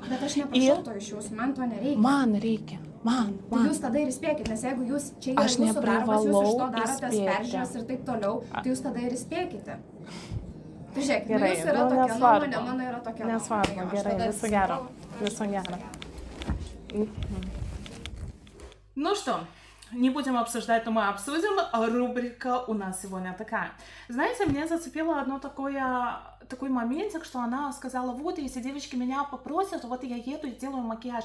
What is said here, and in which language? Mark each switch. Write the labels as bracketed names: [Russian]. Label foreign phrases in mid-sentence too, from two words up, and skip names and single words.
[Lithuanian] Bet aš neprašau to iš jūsų, man to nereikia. Man reikia. Man. Tai jūs tada ir įspėkit, nes jeigu jūs čia yra jūsų darbas, jūs iš to darotės peržiūras ir taip toliau, tai jūs tada ir įspėkite. Tai žiūrėkit, gerai, jūs yra tokia nuomonė, mano yra tokia nuomonė. Nesvarbu, gerai, viso gero. Viso gero. [Russian] Ну что, не будем обсуждать, но мы обсудим. Рубрика у нас сегодня такая. Знаете, мне зацепило такой моментик, что она сказала, вот, если девочки меня попросят, вот я еду и делаю макияж.